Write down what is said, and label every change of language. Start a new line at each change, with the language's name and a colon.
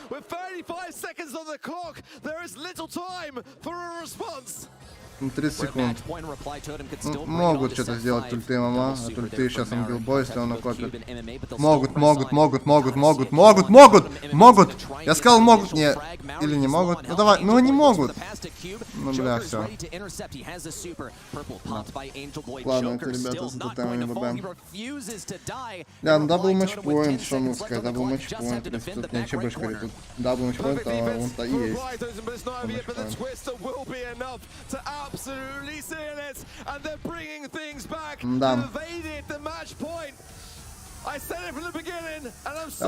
English: With 35 seconds on the clock, there is little time for a response.
Russian: 30 секунд. Могут что-то сделать тульты, мама. А тульты сейчас им билбой, если он накопит. Могут. Я сказал, могут. Не. Или не могут. Ну давай. Ну они могут. Ну бля, все. Ладно, это ребята за тотемами ББ. Да, ну дабл матчпоинт, что можно сказать. Дабл матчпоинт. Тут нечего больше говорить. Тут дабл матчпоинт, а он-то и есть.
English: Absolutely seeing it, and they're bringing things back.
Russian: Да.
English: Evaded the match point. I said it from the beginning, and I'm so